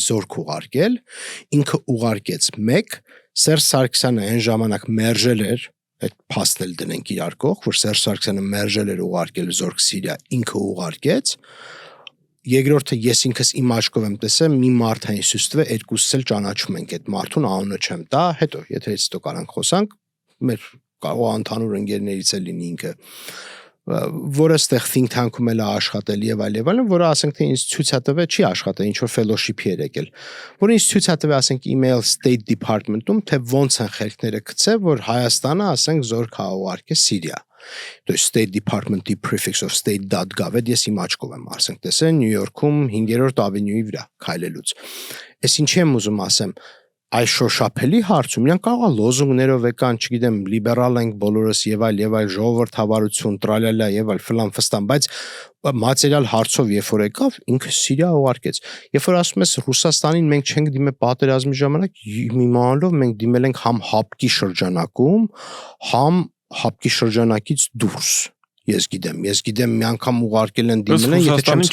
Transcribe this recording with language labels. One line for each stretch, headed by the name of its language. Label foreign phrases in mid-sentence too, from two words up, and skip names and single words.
Armenian: զորք ուղարկել, ինքը ուղարկեց 1, Սերժ Սարգսյանը այն ժամանակ մերժել էր, այդ փաստն էլ դնենք իրար կողք, որ Սերժ Սարգսյանը մերժել էր ուղարկել զորք Սիրիա, ինքը ուղարկեց։ Երկրորդը ես ինքս իմ աչքով եմ տեսել մի մարդ հինսուստվե, երկուսս էլ ճանաչում ենք այդ մարդուն, անունը չեմ տա, հետո եթե հետո կարանք խոսանք, մեր կարող ընդհանուր ընկերներից է լինի ինքը, որը ստեղ
English: think tank-ում
Armenian: էլ աշխատել եւ այլն, որը ասենք թե ինձ ցույց է տվել, չի աշխատել, ինչ որ fellowship-ի էր եկել, որը ինձ ցույց է տվել, ասենք email State Department-ում, թե ոնց են խելքները գցել, որ Հայաստանը, ասենք, զորք ուղարկե Սիրիա։
Russian: То есть
Armenian: State Department-ի
English: prefix of state.gov,
Armenian: ես իմ աչքով եմ ասենք տեսել Նյու Յորքում 5-րդ ավենյուի վրա քայլելուց։ Այս ինչի եմ ուզում ասեմ, այս շոշափելի հարցում իրանք կարող է լոզունգներով եկան, չգիտեմ, լիբերալ ենք բոլորս եւ այլ ժողովրդավարություն, տրալալա եւ այլ ֆլան ֆստան, բայց մատերիալ հարցով երբ որ եկավ, ինքը Սիրիա ուղարկեց։ Երբ որ ասում ես Ռուսաստանին մենք չենք դիմել պատերազմի ժամանակ, իմանալով մենք դիմել ենք համ հապկի շրջանակում, համ հապկի շրջանակից դուրս։ Ես գիտեմ մի անգամ ուղարկել են դիմել են, եթե չեմ